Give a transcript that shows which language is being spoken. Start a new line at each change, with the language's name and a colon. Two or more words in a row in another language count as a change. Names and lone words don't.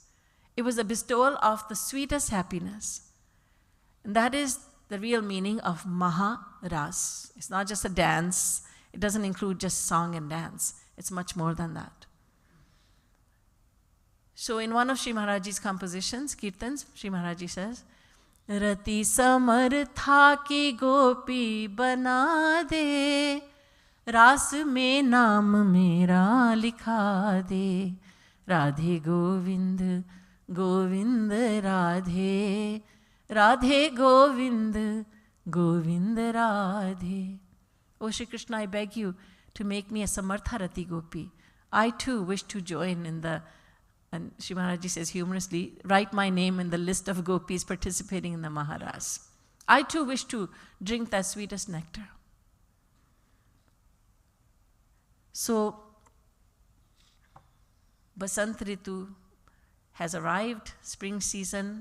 English: It was a bestowal of the sweetest happiness. And that is the real meaning of Maharas. It's not just a dance. It doesn't include just song and dance. It's much more than that. So in one of Shri Maharaji's compositions, Kirtans, Shri Maharaji says,
Hindi: रति समर्थ की गोपी बना दे, रास में नाम मेरा लिखा दे, राधे गोविंद गोविंद राधे, राधे गोविंद गोविंद राधे.
English: Oh Shri Krishna, I beg you to make me a Samartharati gopi. I too wish to join in the, and Shri Maharaji says humorously, write my name in the list of gopis participating in the Maharas. I too wish to drink that sweetest nectar. So, Basant Ritu has arrived, spring season.